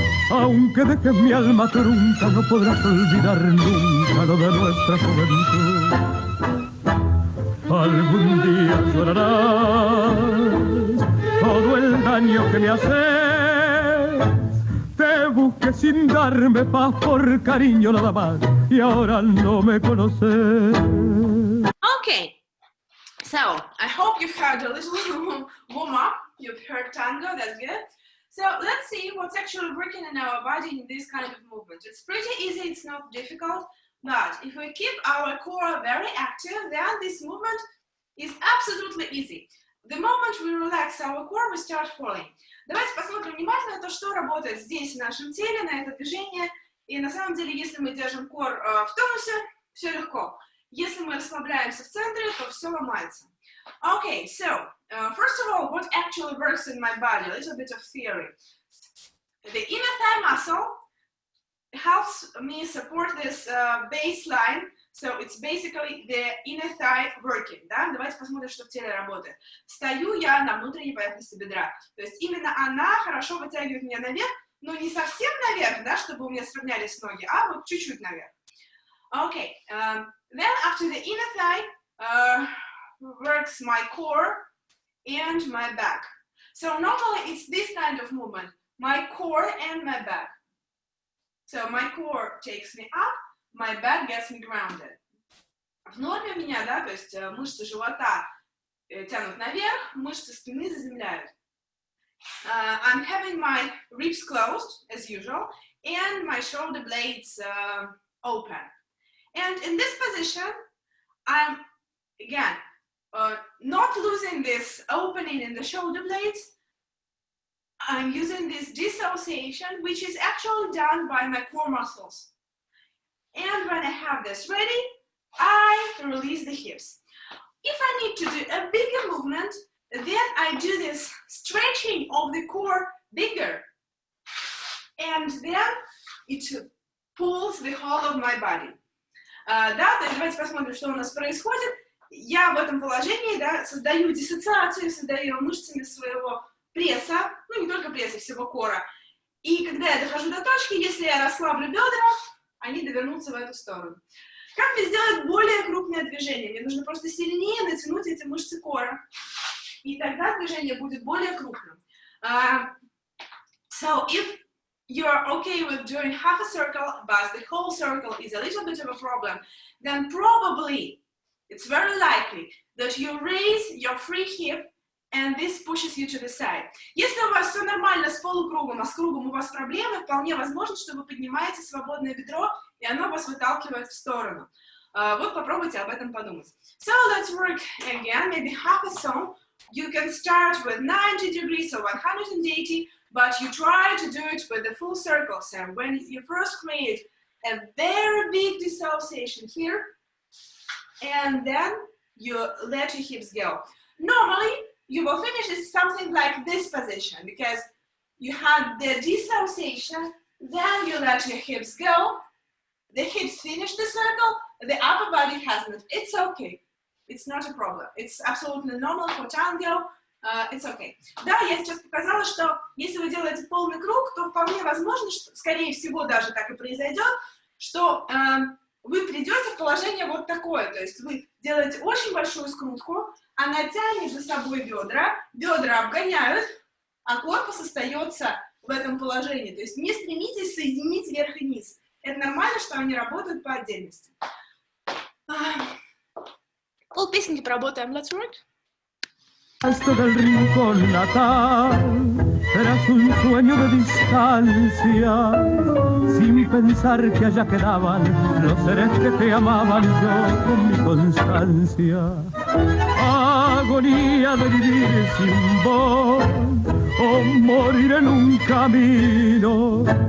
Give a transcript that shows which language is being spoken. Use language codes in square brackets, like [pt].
[es] Aunque dejes mi alma trunca, no podrás olvidar nunca lo de nuestra juventud. Algún día llorarás todo el daño que me haces. Te busqué sin darme paz por cariño nada más y ahora no me conoces. [en] Okay, so I hope you've heard a little warm up. You've heard tango, that's good. So let's see what's actually working in our body in this kind of movement. It's pretty easy, it's not difficult, but if we keep our core very active, then this movement is absolutely easy. The moment we relax our core, we start falling. [ru] Давайте посмотрим внимательно то, что работает здесь в нашем теле, на это движение. И на самом деле, если мы держим кор в тонусе, все легко. Если мы расслабляемся в центре, то все ломается. [en] Okay, so first of all, what actually works in my body? A little bit of theory. The inner thigh muscle helps me support this baseline. So it's basically the inner thigh working. [ru] Да? Давайте посмотрим, что в теле работает. Стою я на внутренней поверхности бедра. То есть именно она хорошо вытягивает меня наверх, но не совсем наверх, да, чтобы у меня сравнялись ноги, а вот чуть-чуть наверх. [en] Okay, then after the inner thigh works my core and my back. So normally it's this kind of movement, my core and my back. So my core takes me up, my back gets me grounded. [ru] В норме меня, да, то есть мышцы живота тянут наверх, мышцы спины заземляют. [en] I'm having my ribs closed, as usual, and my shoulder blades open. And in this position, I'm, again, not losing this opening in the shoulder blades. I'm using this dissociation, which is actually done by my core muscles. And when I have this ready, I release the hips. If I need to do a bigger movement, then I do this stretching of the core bigger. And then it pulls the whole of my body. [ru] Да, то есть давайте посмотрим, что у нас происходит. Я в этом положении, да, создаю диссоциацию, создаю мышцами своего пресса, ну не только пресса, всего кора. И когда я дохожу до точки, если я расслаблю бедра, они довернутся в эту сторону. Как мне сделать более крупное движение? Мне нужно просто сильнее натянуть эти мышцы кора. И тогда движение будет более крупным. [en] So if you're okay with doing half a circle, but the whole circle is a little bit of a problem, then probably it's very likely that you raise your free hip and this pushes you to the side. [ru] Если у вас все нормально с полукругом, а с кругом у вас проблемы, вполне возможно, что вы поднимаете свободное бедро, и оно вас выталкивает в сторону. Вот попробуйте об этом подумать. [en] So let's work again, maybe half a song. You can start with 90 degrees or 180, but you try to do it with the full circle. So when you first create a very big dissociation here, and then you let your hips go. Normally, you will finish in something like this position, because you had the dissociation, then you let your hips go, the hips finish the circle, the upper body hasn't. It's okay. It's not a problem. It's absolutely normal for tango. It's okay. [ru] Да, я сейчас показала, что если вы делаете полный круг, то вполне возможно, что, скорее всего, даже так и произойдет, что вы придете в положение вот такое. То есть вы делаете очень большую скрутку, она тянет за собой бедра, бедра обгоняют, а корпус остается в этом положении. То есть не стремитесь соединить верх и низ. Это нормально, что они работают по отдельности. Полпесенки поработаем. [en] Let's work. [es] Hasta del rincón natal, eras un sueño de distancia, sin pensar que allá quedaban los seres que te amaban, yo con mi constancia. Agonía de vivir sin vos, o morir en un camino.